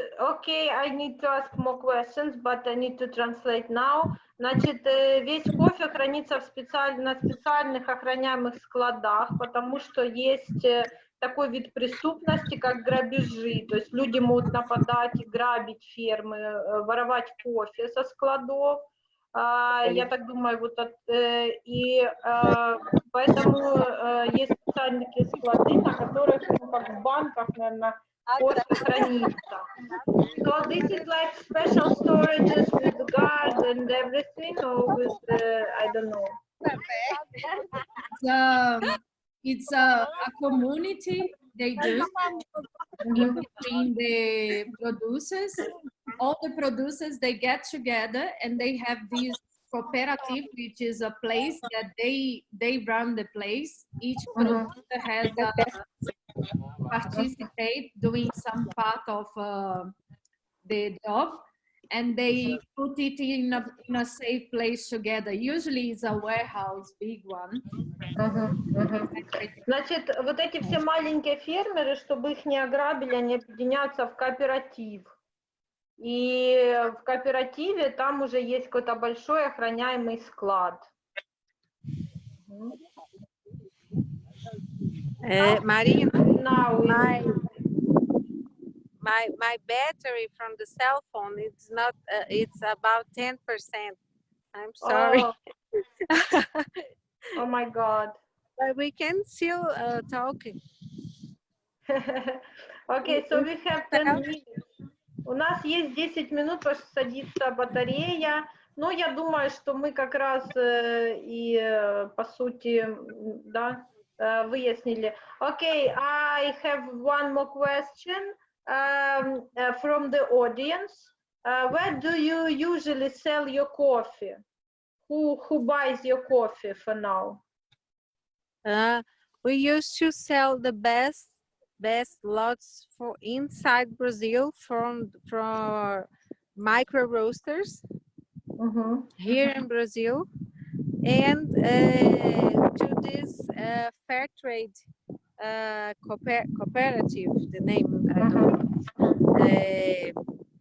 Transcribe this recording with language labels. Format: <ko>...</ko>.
<en>Okay, I need to ask more questions, but I need to translate now.</en> <ru>Значит, весь кофе хранится на специальных охраняемых складах, потому что есть такой вид преступности, как грабежи. То есть люди могут нападать и грабить фермы, воровать кофе со складов. Я так думаю, вот поэтому есть специальные такие склады, на которых, ну, как в банках, наверное, кофе хранится.</ru> <en>So this is like special storages with guards and everything, or with I don't know. It's a community they do in between the producers. All the producers, they get together and they have this cooperative, which is a place that they run the place. Each producer has participate doing some part of the job, and they put it in a safe place together. Usually it's a warehouse, big one.</en> <ru>Значит, вот эти все маленькие фермеры, чтобы их не ограбили, они объединяются в кооператив. И в кооперативе там уже есть какой-то большой охраняемый склад.</ru> <en>Marina, Now my battery from the cell phone, it's not, it's about 10%. I'm sorry. Oh my God. But we can still talking. Okay, so we have 10 minutes.</en> <ru>У нас есть 10 минут, потому что садится батарея. Но я думаю, что мы как раз и по сути, да, выяснили.</ru> <en>Okay, I have one more question from the audience. Where do you usually sell your coffee? Who buys your coffee for now? We used to sell the best lots for inside Brazil from micro roasters here in Brazil, and to this fair trade cooperative, the name I don't know.</en>